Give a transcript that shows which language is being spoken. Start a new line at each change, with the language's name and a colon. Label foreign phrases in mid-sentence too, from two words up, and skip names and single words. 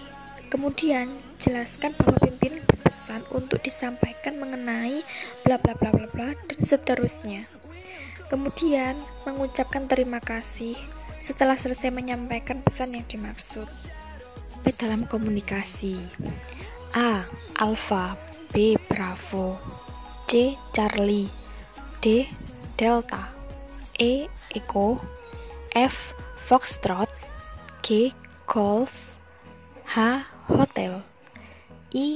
Indonesian: Kemudian, jelaskan bahwa pimpinan berpesan untuk disampaikan mengenai bla bla bla bla bla dan seterusnya. Kemudian, mengucapkan terima kasih setelah selesai menyampaikan pesan yang dimaksud. Dalam komunikasi.
English: A. Alfa, B. Bravo, C. Charlie, D. Delta, E. Echo, F. Foxtrot, G. Golf, H. Hotel, I.